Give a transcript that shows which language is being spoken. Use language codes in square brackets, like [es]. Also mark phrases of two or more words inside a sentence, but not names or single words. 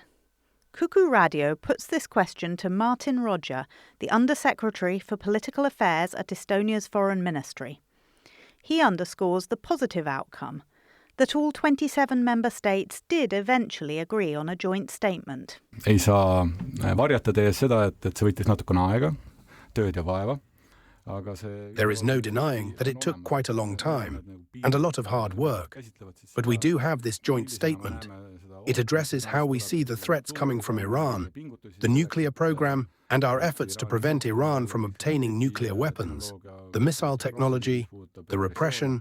[en] Cuckoo Radio puts this question to Martin Roger, the Under-Secretary for Political Affairs at Estonia's Foreign Ministry. He underscores the positive outcome, that all 27 member states did eventually agree on a joint statement. [et] Ei saa varjata teie seda, et see võttis natukene aega, tööd ja vaeva. [en] There is no denying that it took quite a long time and a lot of hard work, but we do have this joint statement. It addresses how we see the threats coming from Iran, the nuclear program, and our efforts to prevent Iran from obtaining nuclear weapons, the missile technology, the repression.